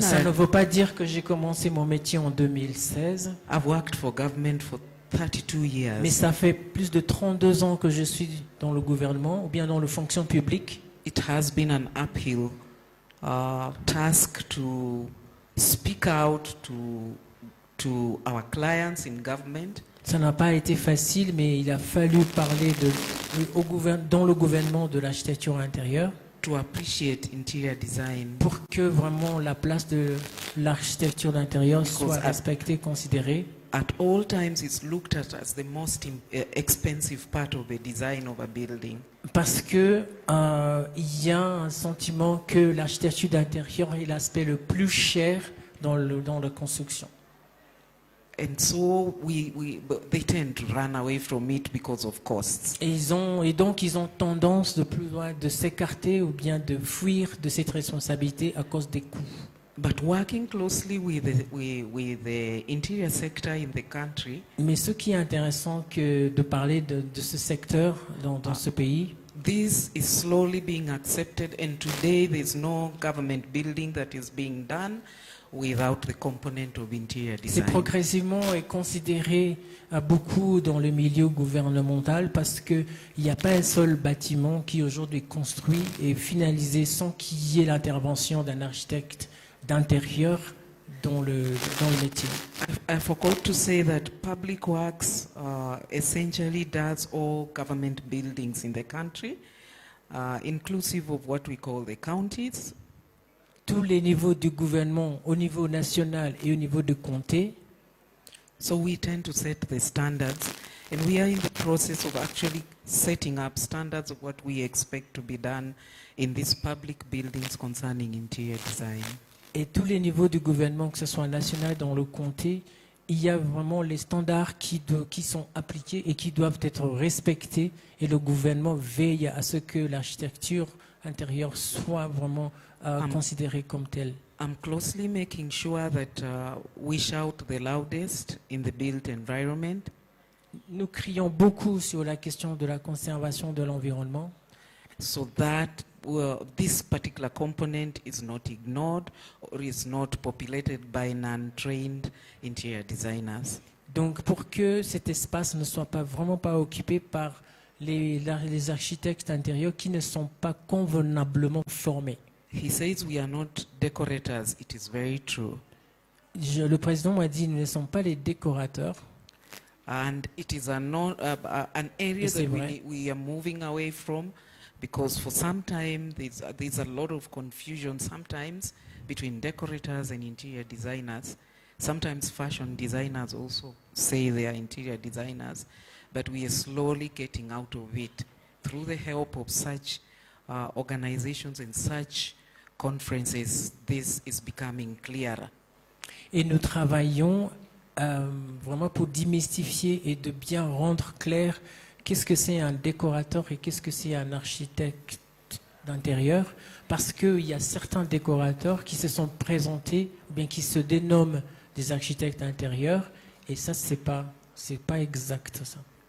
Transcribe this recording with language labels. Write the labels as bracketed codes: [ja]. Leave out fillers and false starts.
[fr] Ça ne veut pas dire que j'ai commencé mon métier en 2016, [en] I've worked for government for 32 years. [fr] mais ça fait plus de 32 ans que je suis dans le gouvernement ou bien dans la fonction publique. [en] It has been an uphill task to speak out to our clients in government. [fr] Ça n'a pas été facile, mais il a fallu parler dans le gouvernement de l'architecture intérieure [en] To appreciate interior design. [fr] pour que vraiment la place de l'architecture d'intérieur soit [en] Because [fr] respectée, considérée. [en] At all times, it's looked at as the most expensive part of the design of a building. [fr] Parce que il y a un sentiment que l'architecture d'intérieur est l'aspect le plus cher dans la construction. [en] And so they tend to run away from it because of costs. [fr] Et donc ils ont tendance de s'écarter ou bien de fuir de cette responsabilité à cause des coûts. [en] But working closely with the interior sector in the country, [fr] Mais ce qui est intéressant que de parler de ce secteur dans ce pays, [en] this is slowly being accepted, and today there's no government building that is being done without the component of interior [fr] c'est [en] design. [fr] progressivement est considéré beaucoup dans le milieu gouvernemental parce qu'il n'y a pas un seul bâtiment qui aujourd'hui est construit et finalisé sans qu'il y ait l'intervention d'un architecte d'intérieur dans le métier. [en] I forgot to say that Public Works essentially does all government buildings in the country, inclusive of what we call the counties. [fr] Tous les niveaux du gouvernement, au niveau national et au niveau de comté, [en] So we tend to set the standards, and we are in the process of actually setting up standards of what we expect to be done in these public buildings concerning interior design. [fr] et tous les niveaux du gouvernement, que ce soit national dans le comté, il y a vraiment les standards qui sont appliqués et qui doivent être respectés, et le gouvernement veille à ce que l'architecture intérieure soit vraiment considérée comme telle. [en] I'm closely making sure that we shout the loudest in the built environment. [fr] Nous crions beaucoup sur la question de la conservation de l'environnement, [en] So that this particular component is not ignored or is not populated by non-trained interior designers. [fr] donc pour que cet espace ne soit vraiment pas occupé par les architectes intérieurs qui ne sont pas convenablement formés. [en] He says we are not decorators. It is very true. [fr] Le président m'a dit, nous ne sommes pas les décorateurs. [en] And it is an area [fr] C'est [en] that [fr] vrai. [en] we are moving away from, because for some time there's a lot of confusion sometimes between decorators and interior designers. Sometimes fashion designers also say they are interior designers, but we are slowly getting out of it through the help of such organizations and such conferences. This is becoming clearer. [fr] Et nous travaillons vraiment pour démystifier et de bien rendre clair qu'est-ce que c'est un décorateur et qu'est-ce que c'est un architecte d'intérieur, parce qu'il y a certains décorateurs qui se sont présentés, ou bien qui se dénomment des architectes d'intérieur, et ça, c'est pas exact, ça.